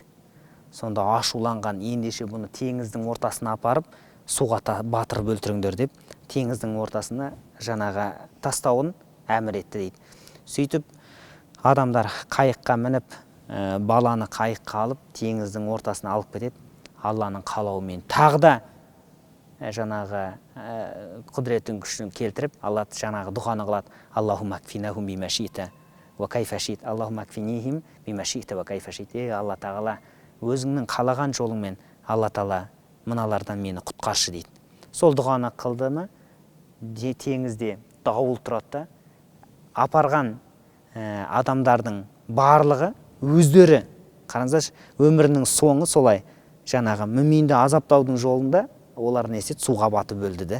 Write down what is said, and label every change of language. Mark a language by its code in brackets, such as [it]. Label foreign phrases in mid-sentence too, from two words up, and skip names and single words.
[kk] Сонда ашуланған, ендеше бұны теңіздің ортасына апарып, суға батырып өлтіріңдер деп, теңіздің ортасына жаңағы тастауын әмір етті дейді. Сөйтіп адамдар қайыққа мініп, баланы қайыққа алып, теңіздің ортасына алып кетеді. Алланың қалауымен тағы да жаңағы құдіреттің күшін келтіріп, Алла жаңағы дұғаны қылады. [ar] اللهم اكفناهم بما شئت وكيف شئت. اللهم اكفنيهم بما شئت وكيف شئت. [kk] Ей Алла Тағала, өзіңнің қалаған жолыңмен Алла Тағала мыналардан мені құтқаршы дейді. Сол дұғаны қылды ма, теңізде дауыл тұрады да, апарған адамдардың барлығы өздері, қараңыздаршы, өмірінің соңы солай жаңағы мүминді азаптаудың жолында олар не істеді, суға батып өлді де.